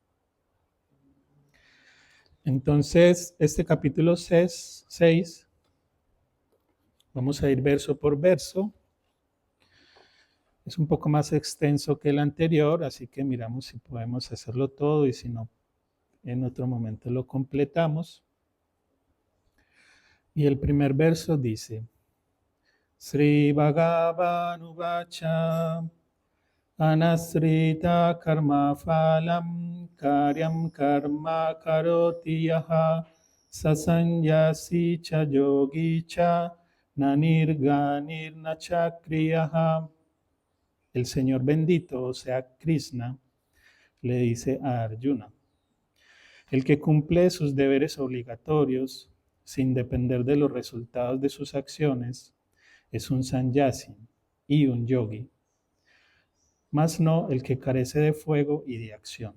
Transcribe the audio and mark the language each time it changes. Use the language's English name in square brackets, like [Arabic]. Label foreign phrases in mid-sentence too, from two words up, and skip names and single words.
[Spanish] Entonces, este capítulo 6, vamos a ir verso por verso. Es un poco más extenso que el anterior, así que miramos si podemos hacerlo todo y si no, en otro momento lo completamos. Y el primer verso dice, [Sanskrit] Sri Bhagavan Uvacha Anasrita karma phalam karyam karma karoti yaha sasanyasi cha yogi cha nanirganir nachakriyaha. [Spanish] El Señor bendito, o sea, Krishna, le dice a Arjuna, el que cumple sus deberes obligatorios sin depender de los resultados de sus acciones es un sannyasi y un yogi, más no el que carece de fuego y de acción.